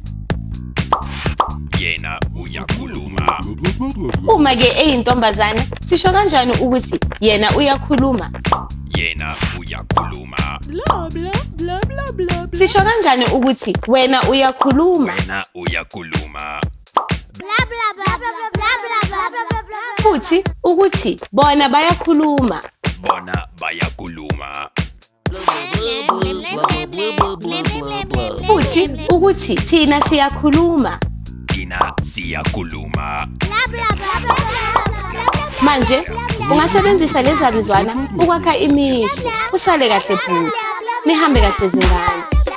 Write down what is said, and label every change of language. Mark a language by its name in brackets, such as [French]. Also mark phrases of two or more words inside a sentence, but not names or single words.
[Zulu] Yena uyakhuluma. Uma ke eyintombazana sisho kanjani ukuthi yena uyakhuluma? Yena uyakhuluma. Blah blah blah blah blah. Sisho kanjani ukuthi wena uyakhuluma? Wena uyakhuluma. Blah blah blah blah blah blah blah blah blah. Futhi ukuthi bona bayakhuluma. Bona bayakhuluma. Futhi ukuthi thina siyakhuluma. Thina siyakhuluma. Blah blah blah blah blah blah. Manje ungasebenzisa lezabizwana ukwakha imizwa. Usale kahle bhuti. Nihambe kahle zingane.